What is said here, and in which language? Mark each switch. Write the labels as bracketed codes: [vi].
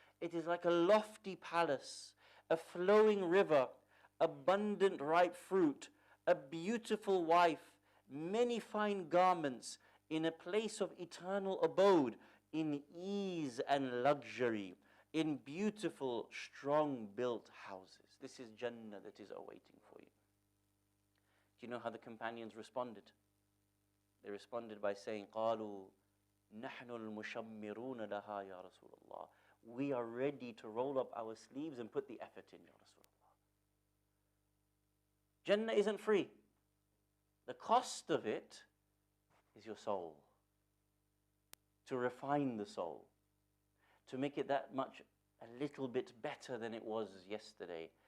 [en] It is like a lofty palace, a flowing river, abundant ripe fruit, a beautiful wife, many fine garments, in a place of eternal abode, in ease and luxury, in beautiful, strong-built houses. This is Jannah that is awaiting for you. Do you know how the companions responded? They responded by saying, [ar] قَالُوا نَحْنُ الْمُشَمِّرُونَ لَهَا يَا رَسُولَ اللَّهِ. [en] We are ready to roll up our sleeves and put the effort in, Ya Rasulullah. Jannah isn't free. The cost of it is your soul. To refine the soul. To make it that much, a little bit better than it was yesterday.